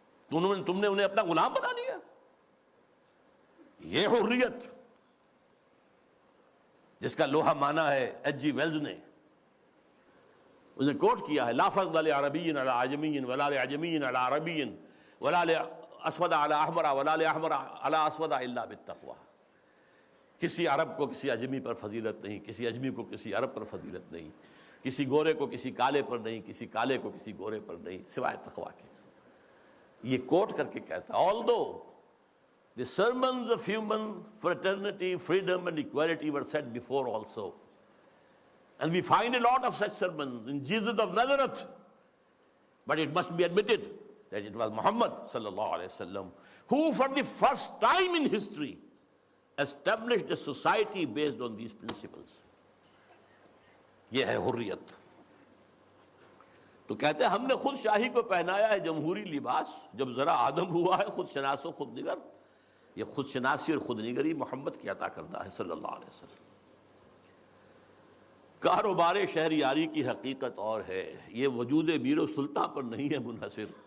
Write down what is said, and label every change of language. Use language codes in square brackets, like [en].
[ur] تم نے انہیں اپنا غلام بنا لیا۔ یہ حریت جس کا لوہا مانا ہے ایچ جی ویلز نے، اس نے کوٹ کیا ہے، [ar] لا فضل لعربی علی عجمی ولا لعجمی علی عربی ولا لاسود علی احمر ولا لاحمر علی اسود الا بالتقوی۔ [ur] کسی عرب کو کسی اجمی پر فضیلت نہیں، کسی اجمی کو کسی عرب پر فضیلت نہیں، کسی گورے کو کسی کالے پر نہیں، کسی کالے کو کسی گورے پر نہیں، سوائے تقوی کے۔ یہ کوٹ کر کے کہتا، [en] although The sermons of human fraternity, freedom and equality were said before also. And we find a lot of such sermons in Jesus of Nazareth. But it must be admitted that it was Muhammad sallallahu alaihi wasallam who for the first time in history established a society based on these principles. [ur] یہ ہے حریت. تو کہتے ہیں ہم نے خود شاہی کو پہنایا ہے جمہوری لباس، جب ذرا آدم ہوا ہے خود شناس و خود نگر. یہ خود شناسی اور خود نگری محمد کی عطا کردہ ہے صلی اللہ علیہ وسلم. کاروبار شہریاری کی حقیقت اور ہے، یہ وجود میر و سلطان پر نہیں ہے منحصر.